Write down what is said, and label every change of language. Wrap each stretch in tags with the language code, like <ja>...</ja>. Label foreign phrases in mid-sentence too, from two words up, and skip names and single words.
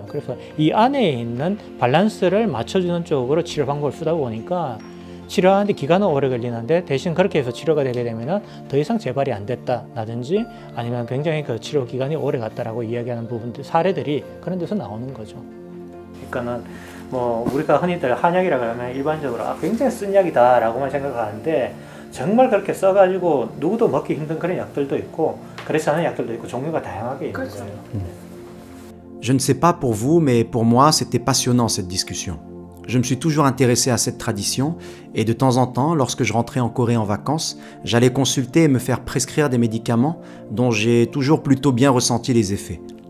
<ko>그래서 이 안에 있는 밸런스를 맞춰주는 쪽으로 치료 방법을 쓰다 보니까 치료하는데 기간은 오래 걸리는데 대신 그렇게 해서 치료가 되게 되면은 더 이상 재발이 안 됐다라든지 아니면 굉장히 그 치료 기간이 오래 갔다라고 이야기하는 부분들 사례들이 그런 데서 나오는 거죠. 그러니까는 뭐 우리가 흔히들 한약이라 그러면 일반적으로 굉장히 쓴 약이다라고만 생각하는데 정말 그렇게 써가지고 누구도 먹기 힘든 그런 약들도 있고 그렇지 않은 약들도 있고 종류가 다양하게 있는 거예요.</ko> <fr>Je ne sais pas pour vous, mais pour moi, c'était passionnant cette discussion. Je me suis toujours intéressé à cette tradition et de temps en temps, lorsque je rentrais en Corée en vacances, j'allais consulter et me faire prescrire des médicaments dont j'ai toujours plutôt bien ressenti les effets.</fr>